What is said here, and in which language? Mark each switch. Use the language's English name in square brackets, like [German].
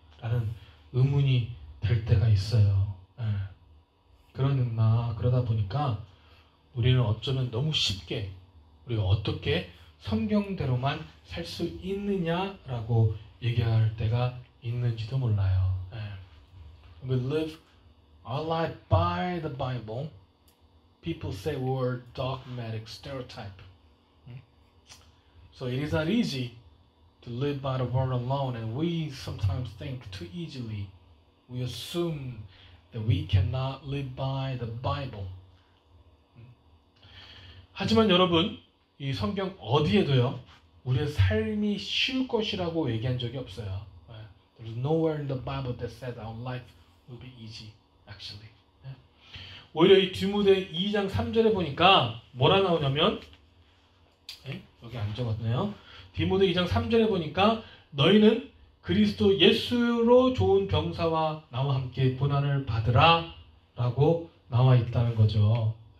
[Korean] 라는 의문이 될 때가 있어요. 그러다 보니까 우리는 어쩌면 너무 쉽게 우리가 어떻게 성경대로만 살 수 있느냐라고 얘기할 때가 있는지도 몰라요. [English] We live our life by the Bible. People say we're dogmatic stereotype. So it is not easy to live by the word alone, and we sometimes think too easily. We assume that we cannot live by the Bible. [Korean] 하지만 여러분, 이 성경 어디에도요, 우리의 삶이 쉬울 것이라고 얘기한 적이 없어요. [English] There's nowhere in the Bible that said our life will be easy, actually. [Korean] 오히려 이 디모데 2장 3절에 보니까 뭐라 나오냐면, 여기 안 적었네요. 디모데 2장 3절에 보니까 너희는 그리스도 예수로 좋은 병사와 나와 함께 고난을 받으라 라고 나와 있다는 거죠.